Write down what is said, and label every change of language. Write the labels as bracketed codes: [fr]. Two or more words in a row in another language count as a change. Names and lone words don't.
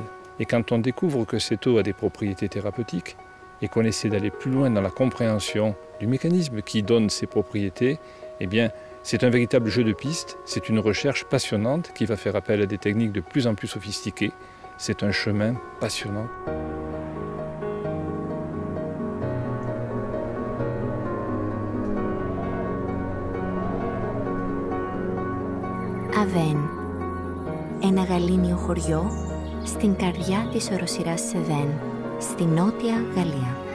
[fr] Et quand on découvre que cette eau a des propriétés thérapeutiques et qu'on essaie d'aller plus loin dans la compréhension du mécanisme qui donne ces propriétés, eh bien, c'est un véritable jeu de piste, c'est une recherche passionnante qui va faire appel à des techniques de plus en plus sophistiquées. C'est un chemin passionnant. [el] Αβέν, ένα γαλήνιο χωριό στην καρδιά της οροσειράς Σεβέν, στη Νότια Γαλλία.